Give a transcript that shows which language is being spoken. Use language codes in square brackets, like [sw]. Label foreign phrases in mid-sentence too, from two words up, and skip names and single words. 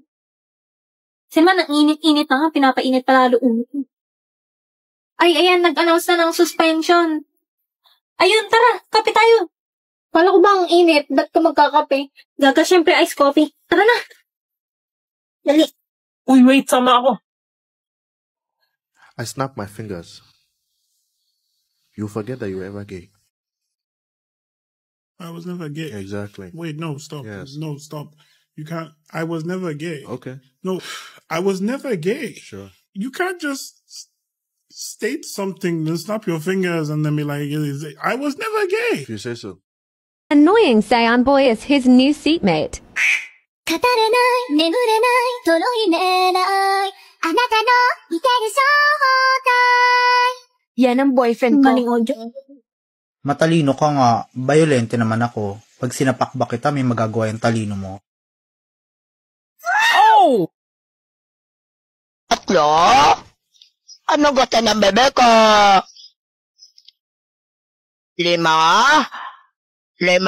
[tl] Kasi naman, ang init-init na nga. Pinapainit palalo ulo ko. Ay, ayan, nag-announce na ng suspension. Ayun, tara, kape tayo. Kala ko ba ang init? Ba't ka magkakape? Gaga, syempre, [en] ice coffee. [tl] Tara na. Dali. Uy, wait, sama ako. [en] I snap my fingers. You forget that you were ever gay. I was never gay. Exactly. Wait, no, stop. Yes. No, stop. You can't. I was never gay. Okay. No, I was never gay. Sure. You can't just state something, then snap your fingers and then be like, I was never gay. If you say so. Annoying Saiyan boy is his new seatmate. [ja] 語れない眠れないとろい寝ないあなたの見てる正体 [tl] Yan ang boyfriend ko. Maling audio. Matalino ka nga, violente naman ako. Pag sinapakbak kita, may magagawa yung talino mo. Oh! Atlo? Ano gusto ng bebe ko? 5?